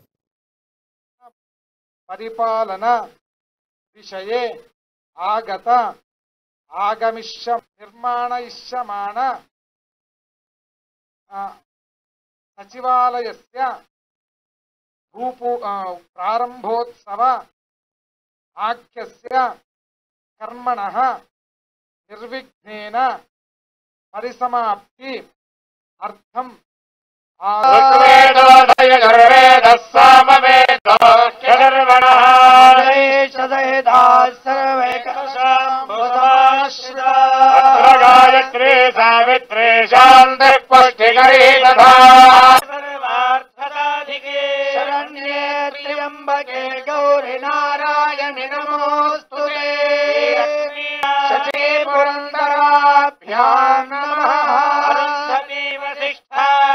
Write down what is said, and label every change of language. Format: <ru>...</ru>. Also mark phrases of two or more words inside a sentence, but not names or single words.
<sa>పరిపాలన విషయే ఆగత ఆగమిష్య నిర్మాణయిష్యమాణ సచివాలయస్య ప్రారంభోత్సవ ఆఖ్యస్య కర్మణః నిర్విఘ్నేన పరిసమాప్తి అర్థం గాయత్రీ సావిత్రీ శాంతి పుష్టికరీ తథా शरण्ये त्र्यंबके गौरी नारायणि नमोस्तुते शची पुरंदराभ्यां नमः अरुन्धती वसिष्ठा</sa>